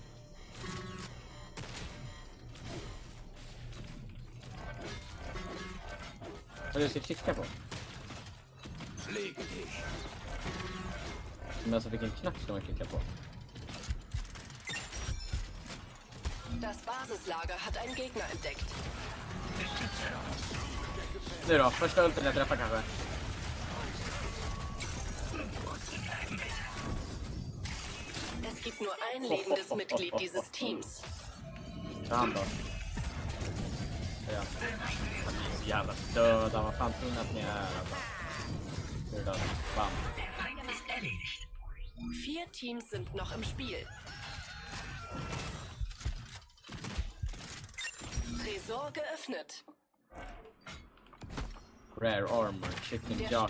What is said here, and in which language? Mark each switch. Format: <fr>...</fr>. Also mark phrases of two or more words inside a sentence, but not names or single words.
<sv>Vad ska jag klicka på?</sv> <de>Pflege dich.</de> <sv>Men alltså vilken knapp ska man klicka på?</sv> <de>Das Basislager hat einen Gegner entdeckt.</de> <sv>Nu då, första ulten jag träffar kanske.</sv> <de>Es gibt nur ein lebendes Mitglied dieses Teams.</de> <sv>Ta hand då. Ja. Han är så jävla döda, vad fan tror ni att ni är alltså? Nu är det död. Bam.</sv> <de>Der Feind ist erledigt. 4 Teams sind noch im Spiel. Tresor geöffnet.</de> <en>Rare armor, chicken</en> <de>Der jock.</de>